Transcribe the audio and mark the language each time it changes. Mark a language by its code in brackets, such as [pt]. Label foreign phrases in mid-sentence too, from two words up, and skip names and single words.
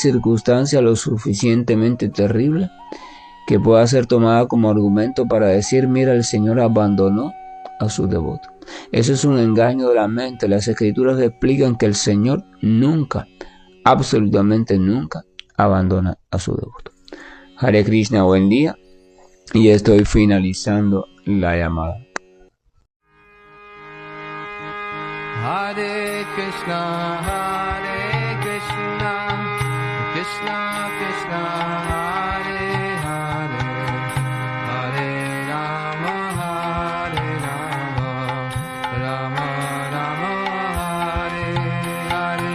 [es] No hay circunstancia lo suficientemente terrible que pueda ser tomada como argumento para decir, mira, el Señor abandonó a sus devotos. Eso es un engaño de la mente. Las Escrituras explican que el Señor nunca, absolutamente nunca, abandona a su devoto. [sa] Hare Krishna, [es] buen día. Y estoy finalizando la llamada. [sa] Hare Krishna, Krishna Krishna, Hare Hare, Hare Rama, Rama Rama, Hare Hare.